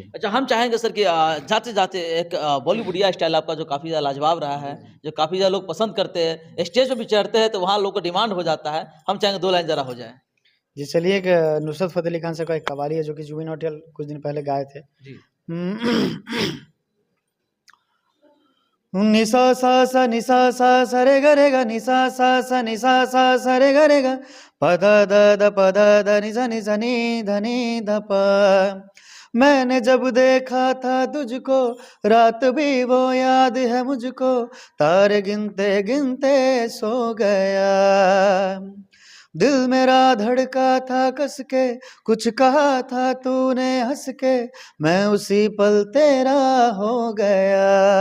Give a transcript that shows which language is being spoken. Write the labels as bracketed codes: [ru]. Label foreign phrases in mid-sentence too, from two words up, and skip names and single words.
[hi] अच्छा, हम चाहेंगे सर कि जाते जाते एक बॉलीवुडिया स्टाइल आपका जो काफ़ी ज़्यादा लाजवाब रहा है, जो काफ़ी ज़्यादा लोग पसंद करते हैं, स्टेज पे भी चढ़ते हैं तो वहाँ लोगों को डिमांड हो जाता है, हम चाहेंगे 2 लाइन ज़रा हो जाए। जी, चलिए, एक नुसरत फ़तेह अली खान साहब का एक कव्वाली है जो कि जुबिन नौटियाल कुछ दिन पहले गाए थे। जी। निसा सा सा निसा सा सा रे ग रे ग निसा सा सा निसा सा सा रे ग रे ग प ध द द प ध द नि सा नि ध नि ध प। मैंने जब देखा था तुझको, रात भी वो याद है मुझको, तारे गिनते गिनते सो गया। दिल मेरा धड़का था कस के, कुछ कहा था तूने हंस के, मैं उसी पल तेरा हो गया।